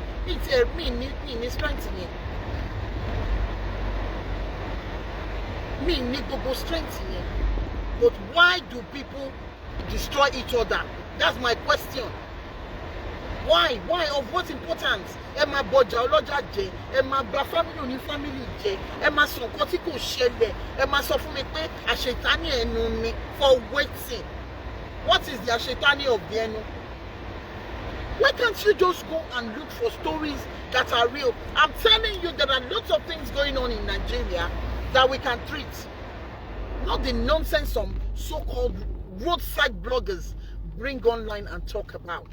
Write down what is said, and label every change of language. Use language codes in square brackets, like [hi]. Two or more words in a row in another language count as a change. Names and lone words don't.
[en] It's me strengthening. Me need to go strengthening. But why do people destroy each other? That's my question. Why? Why? Of what importance? [yo] Emma Boja Oloja je, Emma gba family ni family je, Emma sọ nǹkan tí kò ṣẹlẹ̀, Emma sọ fún mi pé àṣetánì ẹnu ni [en] for waiting. What is the àṣetánì of the ẹnu? Why can't you just go and look for stories that are real? I'm telling you, there are lots of things going on in Nigeria that we can treat. Not the nonsense some so-called roadside bloggers bring online and talk about.